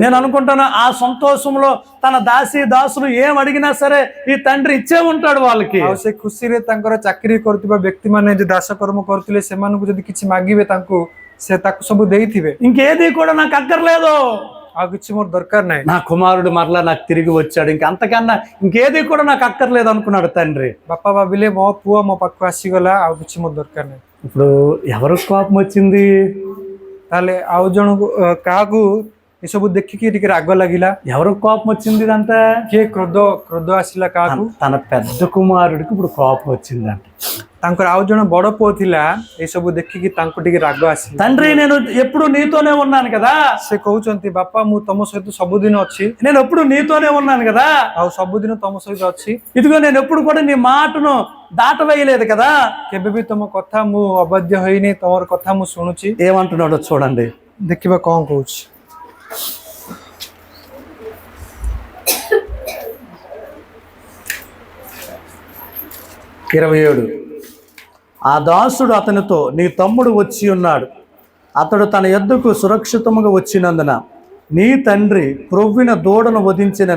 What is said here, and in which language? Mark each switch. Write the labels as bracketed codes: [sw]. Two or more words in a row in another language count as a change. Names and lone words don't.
[te] నేను అనుకుంటాను ఆ సంతోషంలో తన దాసులు ఏం అడిగినా సరే ఈ తండ్రి ఇచ్చే ఉంటాడు వాళ్ళకి. [or] ଆଉ ସେ ଖୁସିରେ ତାଙ୍କର ଚାକିରି କରୁଥିବା ବ୍ୟକ୍ତି ମାନେ ଯେ ଦାସ କର୍ମ କରୁଥିଲେ ସେମାନଙ୍କୁ ଯଦି କିଛି ମାଗିବେ ତାଙ୍କୁ ସେ ତାକୁ ସବୁ ଦେଇଥିବେ। [te] ఇంకేది కూడా నాకు అక్కర్లేదు, [or] ଆଉ କିଛି ମୋର ଦରକାର ନାହିଁ, [te] నా కుమారుడు మరలా నాకు తిరిగి వచ్చాడు, ఇంకంతకన్నా ఇంకేది కూడా నాకు అక్కర్లేదు అనుకున్నాడు తండ్రి. [or] ବାପା ଭାବିଲେ ମୋ ପୁଅ ମୋ ପାଖକୁ ଆସିଗଲା, ଆଉ କିଛି ମୋର ଦରକାର ନାହିଁ। [te] ఇప్పుడు ఎవరు కోపం వచ్చింది? [or] ତାହେଲେ ଆଉ ଜଣକୁ କାହାକୁ ଏସବୁ ଦେଖିକି ଟିକେ ରାଗ ଲାଗିଲା? [te] ఎవరు కోపం వచ్చింది? ఇదంతా [or] କିଏ କ୍ରୋଧ ଆସିଲା କାହାକୁ? [te] తన పెద్ద కుమారుడికి ఇప్పుడు కోపం వచ్చిందంట. [or] ତାଙ୍କର ଆଉ ଜଣେ ବଡ ପୁଅ ଥିଲା, ଏସବୁ ଦେଖିକି ତାଙ୍କୁ ଟିକେ ରାଗ ଆସିଲା। [te] తండ్రి నేను ఎప్పుడు నీతోనే ఉన్నాను కదా, [or] ସେ କହୁଛନ୍ତି ବାପା ମୁଁ ତମ ସହିତ ସବୁଦିନ ଅଛି, [te] నేను ఎప్పుడు నీతోనే ఉన్నాను కదా, [or] ଆଉ ସବୁଦିନ ତମ ସହିତ ଅଛି, [te] ఇదిగో నేను ఎప్పుడు కూడా నీ మాటను దాటవేయలేదు కదా, [or] କେବେ ବି ତମ କଥା ମୁଁ ଅବାଧ୍ୟ ହେଇନି, ତମର କଥା ମୁଁ ଶୁଣୁଛି। [te] ఏమంటున్నాడో చూడండి. [or] ଦେଖିବା କଣ କହୁଛି। [te] ఆ దాసుడు అతనితో, నీ తమ్ముడు వచ్చి ఉన్నాడు, అతడు తన యొద్దకు సురక్షితముగా వచ్చినందున నీ తండ్రి క్రొవ్విన దూడను వధించినను.